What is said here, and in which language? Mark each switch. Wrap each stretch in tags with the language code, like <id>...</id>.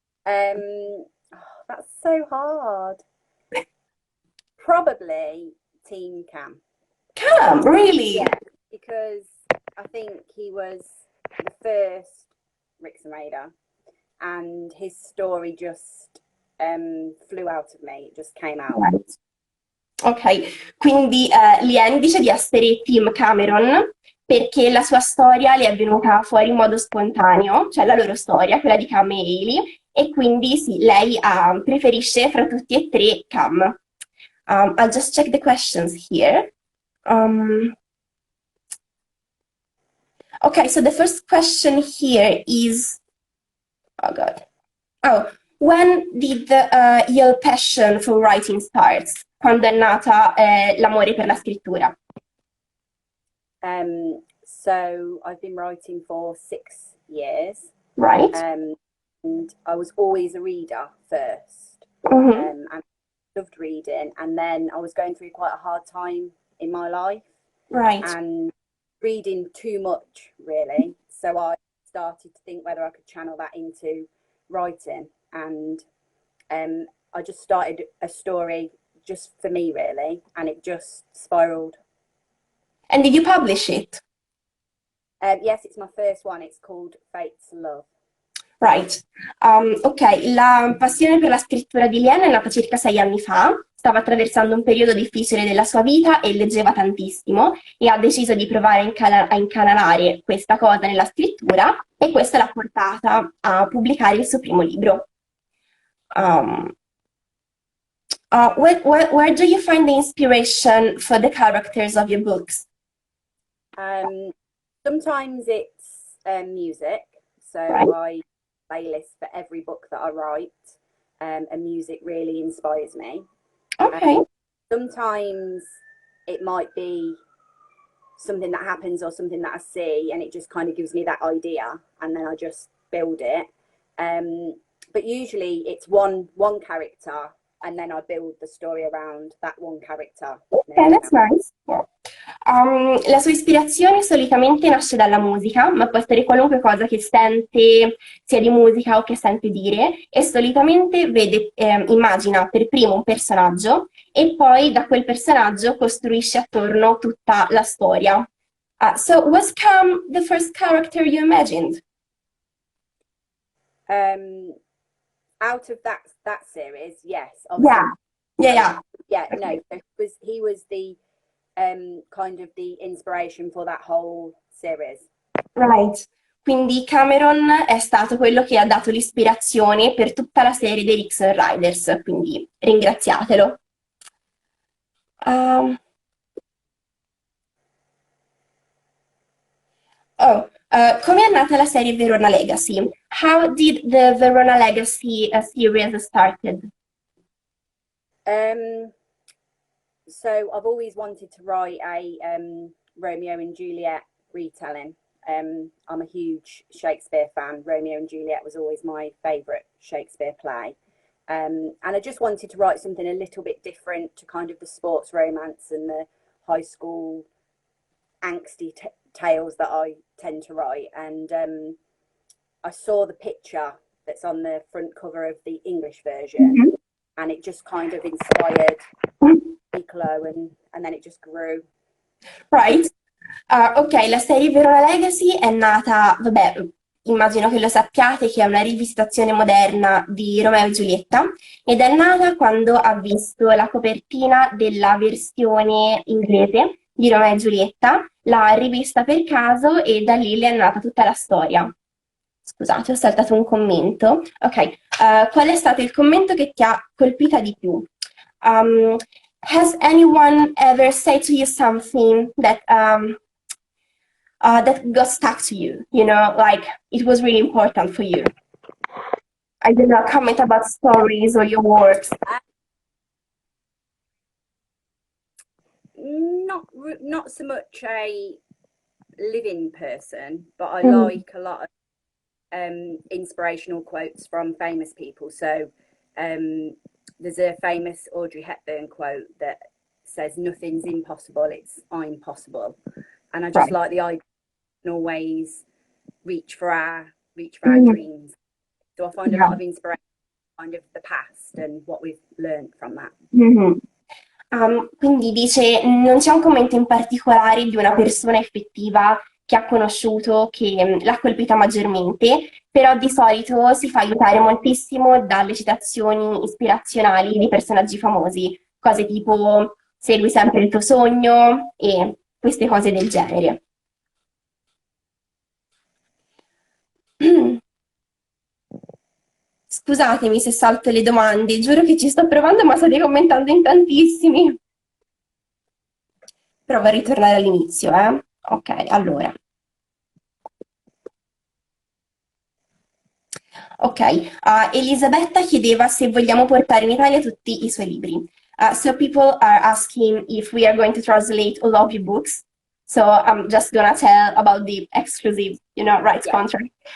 <en>Oh, that's so hard. Probably Team Cam. Cam, really? Yeah, because I think he was the first Rickson Raider, and his story just flew out of me. It just came out. Right.</en> <it>Ok, quindi Lien dice di essere Team Cameron perché la sua storia le è venuta fuori in modo spontaneo, cioè la loro storia, quella di Cam e Hailey, e quindi sì, lei preferisce fra tutti e tre Cam.</it> <en>I'll just check the questions here. Um, okay, so the first question here is, oh God. Oh, when did your passion for writing start?</en> <it>Quando è nata l'amore per la scrittura?</it> <en>So I've been writing for 6 years, Right? and I was always a reader first, Mm-hmm. and loved reading. And then I was going through quite a hard time in my life Right. and reading too much, really. So I started to think whether I could channel that into writing. And I just started a story just for me, really, and it just spiraled. And did you publish it? Yes, it's my first one. It's called Fate's Love. Right.</en> <it>Ok, la passione per la scrittura di Liane è nata circa 6 anni fa, stava attraversando un periodo difficile della sua vita e leggeva tantissimo e ha deciso di provare a incanalare questa cosa nella scrittura e questo l'ha portata a pubblicare il suo primo libro.</it> <en>Um, where do you find the inspiration for the characters of your books? Sometimes it's music, so Right. I playlist for every book that I write, and music really inspires me. Okay. Sometimes it might be something that happens or something that I see, and it just kind of gives me that idea, and then I just build it. But usually it's one character, and then I build the story around that one character. Okay, that's nice.</en> <it>La sua ispirazione solitamente nasce dalla musica, ma può essere qualunque cosa che sente, sia di musica o che sente dire, e solitamente immagina per primo un personaggio e poi da quel personaggio costruisce attorno tutta la storia.</it> <en>So, was Cam the first character you imagined? Out of that series, yes, Yeah, yeah. yeah. No, he was the kind of the inspiration for that whole series. Right.</en> <it>Quindi Cameron è stato quello che ha dato l'ispirazione per tutta la serie dei Rickshaw Riders, quindi ringraziatelo. Um, come è nata la serie Verona Legacy?</it> <en>How did the Verona Legacy series started? So I've always wanted to write a Romeo and Juliet retelling. I'm a huge Shakespeare fan. Romeo and Juliet was always my favourite Shakespeare play. And I just wanted to write something a little bit different to kind of the sports romance and the high school angsty tales that I tend to write. And I saw the picture that's on the front cover of the English version, Mhm. and it just kind of inspired Piccolo, and then it just grew. Right.</en> <it>Ok, la serie Verona Legacy è nata, vabbè, immagino che lo sappiate, che è una rivisitazione moderna di Romeo e Giulietta ed è nata quando ha visto la copertina della versione inglese di Romeo e Giulietta, l'ha rivista per caso e da lì le è nata tutta la storia. Scusate, ho saltato un commento. Ok, qual è stato il commento che ti ha colpita di più?</it> <en>Has anyone ever said to you something that got stuck to you? You know, like it was really important for you. I did not comment about stories or your works. Not so much a living person, but I like a lot of inspirational quotes from famous people. So there's a famous Audrey Hepburn quote that says, "Nothing's impossible, it's I'm possible." And I just like the idea of always reach for our dreams. So I find a lot of inspiration kind of the past and what we've learned from that.</en> <it>Quindi dice, non c'è un commento in particolare di una persona effettiva che ha conosciuto che l'ha colpita maggiormente, però di solito si fa aiutare moltissimo dalle citazioni ispirazionali di personaggi famosi, cose tipo segui sempre il tuo sogno e queste cose del genere. Scusatemi se salto le domande, giuro che ci sto provando, ma state commentando in tantissimi. Provo a ritornare all'inizio, eh? Ok, allora. Ok, Elisabetta chiedeva se vogliamo portare in Italia tutti i suoi libri.</it> <en>So people are asking if we are going to translate all of your books. So I'm just gonna tell about the exclusive, rights contract.</en>